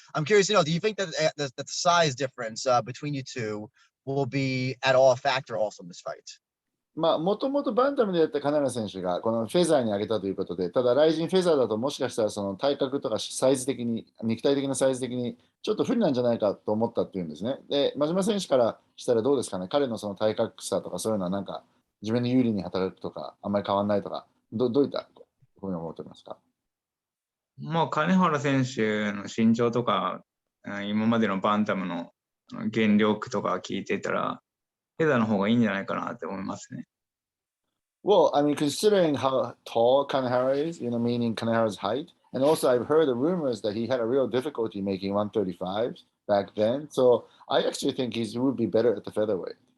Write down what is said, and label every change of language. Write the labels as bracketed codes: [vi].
[en] I'm curious to know, do you think that the size difference between you two will be at all a factor also in this fight? [ja] まあ、もともとバンタムでやった金原選手がこのフェザーに上げたということで、ただ、ライジンフェザーだともしかしたらその体格とかサイズ的に、肉体的なサイズ的にちょっと不利なんじゃないかと思ったっていうんですね。で、真島選手からしたらどうですかね、彼のその体格差とかそういうのはなんか自分に有利に働くとか、あんまり変わらないとか、どういったふうに思ってますか？まあ、金原選手の身長とか、今までのバンタムの減量とか聞いてたら、フェザーの方がいいんじゃないかなって思いますね。 [en] Well, I mean, considering how tall Kanehara is, meaning Kanehara's height, and also I've heard the rumors that he had a real difficulty making 135s back then. So I actually think he would be better at the featherweight.